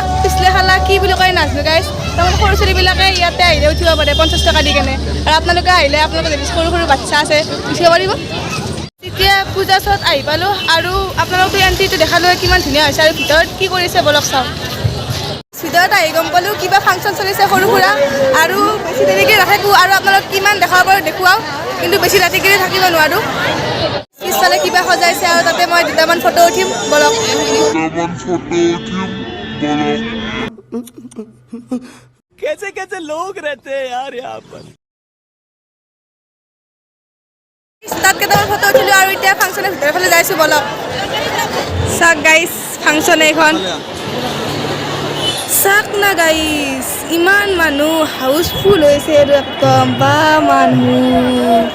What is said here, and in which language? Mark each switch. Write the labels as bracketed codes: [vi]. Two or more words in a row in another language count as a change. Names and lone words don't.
[as] পিছলে খালা কি বুলি কয় নাজানো গাইজ তাৰমানে সৰু ছোৱালীবিলাকে ইয়াতে আহিলে উঠিব পাৰে 50 টকা দি কেনে আৰু আপোনালোকে আহিলে আপোনালোকে যদি সৰু সৰু বাচ্চা আছে উঠিব পাৰিব এতিয়া পূজা চত আহি পালোঁ আৰু আপোনালোকে এণ্ট্ৰিটো দেখালোঁ কিমান ধুনীয়া হৈছে আৰু ভিতৰত কি কৰিছে বলক চাওক ভিতৰত আহি গম পালোঁ কিবা ফাংচন চলিছে সৰু সুৰা আৰু বেছি দেৰিকৈ নাথাকোঁ আৰু আপোনালোক কিমান দেখাব পাৰোঁ দেখুৱাওঁ কিন্তু বেছি ৰাতিকৈ থাকিব নোৱাৰোঁ পিছফালে কিবা সজাইছে আৰু তাতে মই 2টামান ফটো উঠিম বলক তামান ফটো উঠিম বলক [hi] कैसे कैसे लोग रहते हैं यार यहाँ पर [as] তাত কেইটামান ফটো উঠিলোঁ আৰু এতিয়া ফাংচনৰ ভিতৰৰ ফালে যাইছোঁ বলক চাওক গাইজ ফাংচন এইখন চাওক না গাইজ ইমান মানুহ হাউচফুল হৈছে আৰু একদম বা মানুহ